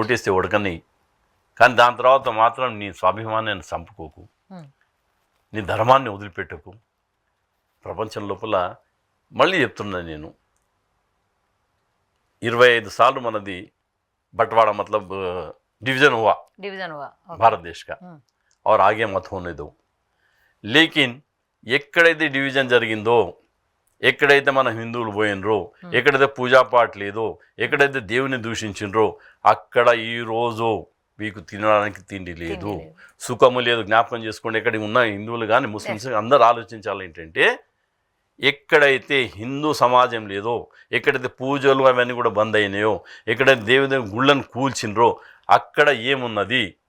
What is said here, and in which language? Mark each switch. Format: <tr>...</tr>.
<te>ఓటేస్తే ఉడకని, కానీ దాని తర్వాత మాత్రం నీ స్వాభిమానాన్ని చంపుకోకు, నీ ధర్మాన్ని వదిలిపెట్టకు. ప్రపంచం లోపల మళ్ళీ చెప్తున్నా నేను, 25 साल మనది</te> <hi>बंटवाड़ा मतलब डिवीजन हुआ</hi> <en>division</en> <hi>भारत देश का और आगे मत होने दो. लेकिन</hi> <te>ఎక్కడైతే డివిజన్ జరిగిందో, ఎక్కడైతే మన హిందువులు పోయినరో, ఎక్కడైతే పూజాపాట్ లేదో, ఎక్కడైతే దేవుని దూషించినరో అక్కడ ఈరోజు మీకు తినడానికి తిండి లేదు, సుఖము లేదు. జ్ఞాపకం చేసుకోండి, ఎక్కడ ఉన్న హిందువులు కానీ ముస్లిమ్స్ అందరూ ఆలోచించాలి ఏంటంటే, ఎక్కడైతే హిందూ సమాజం లేదో, ఎక్కడైతే పూజలు అవన్నీ కూడా బంద్ అయినాయో, ఎక్కడైతే దేవుని గుళ్ళను కూల్చినరో అక్కడ ఏమున్నది?</te>